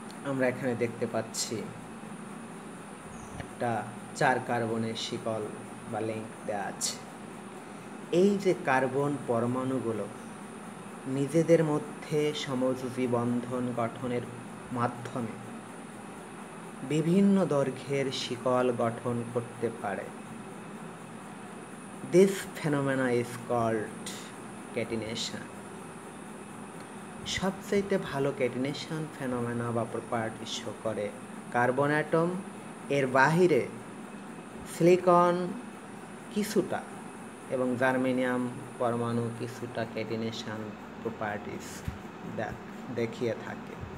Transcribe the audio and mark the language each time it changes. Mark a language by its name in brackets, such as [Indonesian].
[Bangla] আমরা এখানে দেখতে পাচ্ছি একটা 4 কার্বনের শিকল বা লিঙ্ক দেওয়া আছে। এই যে কার্বন পরমাণুগুলো নিজেদের মধ্যে সমযোজী বন্ধন গঠনের মাধ্যমে বিভিন্ন দৈর্ঘ্যের শিকল গঠন করতে পারে। [English] This phenomena is called catenation. [Bangla] সবচেয়ে ভালো ক্যাটিনেশন ফেনোমেনা বা প্রপার্টি শো করে কার্বন অ্যাটম। এর বাহিরে সিলিকন কিছুটা এবং জার্মেনিয়াম পরমাণু কিছুটা ক্যাটিনেশন প্রপার্টিস দেখিয়ে থাকে।